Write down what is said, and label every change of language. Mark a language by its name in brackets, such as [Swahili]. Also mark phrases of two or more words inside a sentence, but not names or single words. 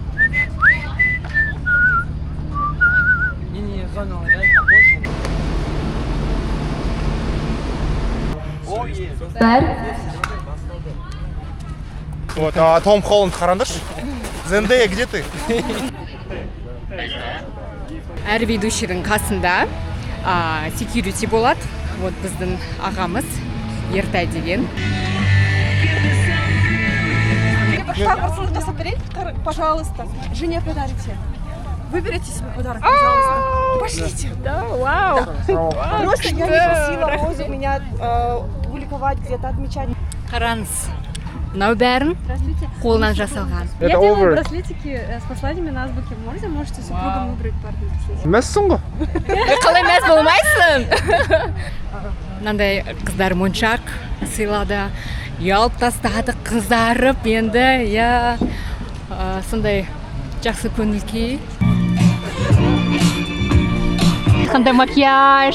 [Kazakh] Вот, а Том Холланд қараңдаршы. [Russian] Зендея, где ты? [Kazakh] Әр ведущийдің қасында security болады. Вот біздің ағамыз Ертай деген. Пожалуйста, жасап берейін, [Russian] пожалуйста. Жене подарите. Выберите себе подарок, пожалуйста. Пошлите. Да, вау. Просто я не просила Розу меня публиковать, где-то отмечать. [Kazakh] Қараңыз. Мынау бәрін қолынан жасалған. [Russian] Это over. Браслетики с посланиями на азбуке Морзе. Можете супругам выбрать пару браслетиков. [Kazakh] Мәссің ғой? Қалай мәз болмайсың? Мынандай қыздар моншақ сыйлады. Ұялып тастады, қызарып енді, я сондай жақсы көңіл күй. Қандай макияж?